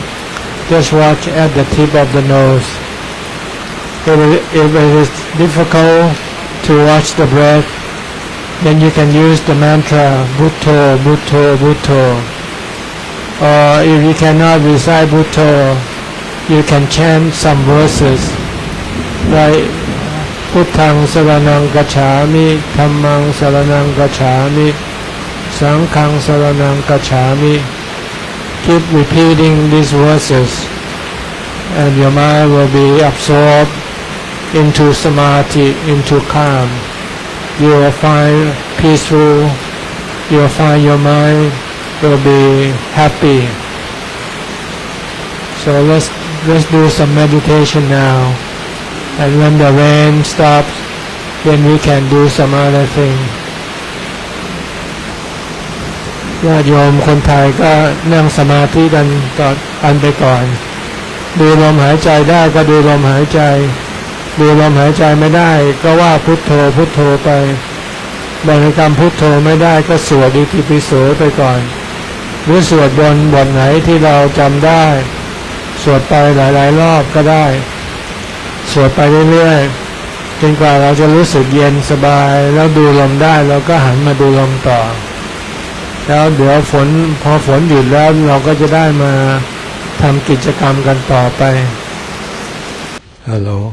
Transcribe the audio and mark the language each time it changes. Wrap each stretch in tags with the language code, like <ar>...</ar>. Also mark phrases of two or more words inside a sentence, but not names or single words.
<en>Just watch at the tip of the nose. If it is difficult to watch the breath, then you can use the mantra</en> <pi>Bhutto, Bhutto, Bhutto.</pi> <en>Or if you cannot recite Bhutto, you can chant some verses like</en> <pi>Puttang Saranang Gacchami, Dhammang Saranang Gacchami, Sanghang Saranang Gacchami.</pi> <en>Keep repeating these verses and your mind will be absorbed into samadhi, into calm. You will find peaceful, you will find your mind will be happy. So let's do some meditation now. And when the rain stops, then we can do some other thing.</en> <th>ญาติโยมคนไทยก็นั่งสมาธิกันไปก่อนดูลมหายใจได้ก็ดูลมหายใจดูลมหายใจไม่ได้ ก็ว่าพุทโธพุทโธไปบริกรรมพุทโธไม่ได้ก็สวดอิติปิโสไปก่อนหรือสวดบทไหนที่เราจำได้สวดไปหลายๆรอบก็ได้สวดไปเรื่อยๆจนกว่าเราจะรู้สึกเย็นสบายแล้วดูลมได้เราก็หันมาดูลมต่อแล้วเดี๋ยวพอฝนหยุดแล้วเราก็จะได้มาทำกิจกรรมกันต่อไปฮัลโหล</th>